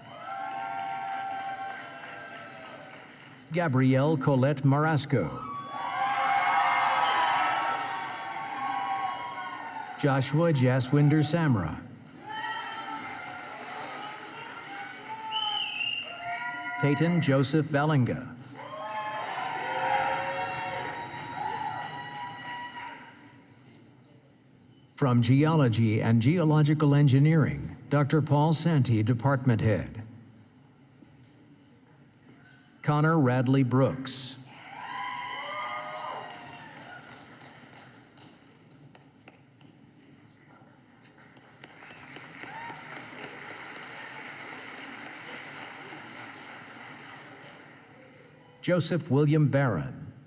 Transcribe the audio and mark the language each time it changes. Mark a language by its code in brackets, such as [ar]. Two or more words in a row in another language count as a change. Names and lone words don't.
[en] Gabrielle Colette Marasco. Joshua Jaswinder Samra. Peyton Joseph Valenga. From Geology and Geological Engineering, Dr. Paul Santee, Department Head. Connor Radley Brooks. Joseph William Barron.